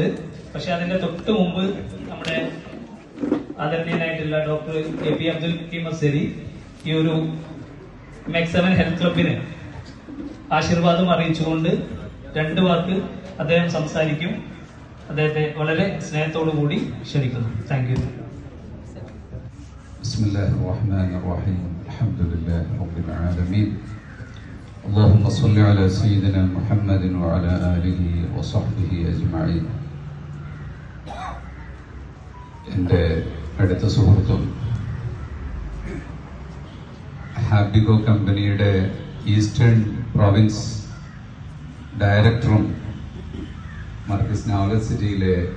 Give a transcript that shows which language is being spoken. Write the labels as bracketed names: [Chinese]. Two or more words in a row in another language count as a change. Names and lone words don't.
[Malayalam] പക്ഷെ അതിന്റെ തൊട്ട് മുമ്പ് നമ്മുടെ ആദരണീയനായിട്ടുള്ള ഡോക്ടർ AP അബ്ദുൽ ഹക്കീം അസ്ഹരി ഈ ഒരു മെക്സവൻ ഹെൽത്ത് ക്ലബിന് ആശീർവാദം അറിയിച്ചുകൊണ്ട് 2 വാക്ക് അദ്ദേഹം സംസാരിക്കും. അദ്ദേഹത്തെ വളരെ സ്നേഹത്തോടു കൂടി ക്ഷണിക്കുന്നു. [English] Thank you. [Arabic] بسم الله الرحمن الرحيم الحمد لله رب العالمين اللهم صل على سيدنا محمد وعلى آله وصحبه أجمعين. [Malayalam] എൻ്റെ അടുത്ത സുഹൃത്തും ഹാബിഗോ കമ്പനിയുടെ ഈസ്റ്റേൺ പ്രോവിൻസ് ഡയറക്ടറും മർക്കസ് നൗലത്ത് സിറ്റിയിലെ